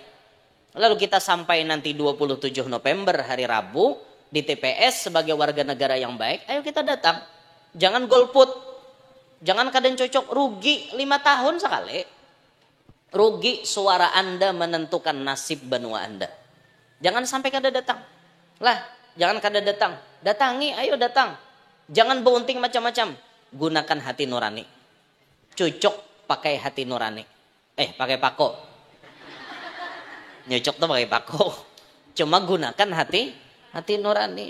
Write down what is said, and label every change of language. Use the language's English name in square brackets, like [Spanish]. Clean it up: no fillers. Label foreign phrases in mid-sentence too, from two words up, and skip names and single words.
[Indonesian] Lalu kita sampai nanti 27 November hari Rabu. Di TPS sebagai warga negara yang baik. Ayo kita datang. Jangan golput. Jangan kadang cocok. Rugi 5 tahun sekali. Rugi suara Anda menentukan nasib benua Anda. [Banjar] Jangan sampai kada datang. Lah, jangan kada datang. [Indonesian] Datangi, ayo datang. [Banjar] Jangan beunting macam-macam. [Indonesian] Gunakan hati nurani. Cocok pakai hati nurani. Pakai pako. Nyocok tuh pakai pako. Cuma gunakan hati nurani.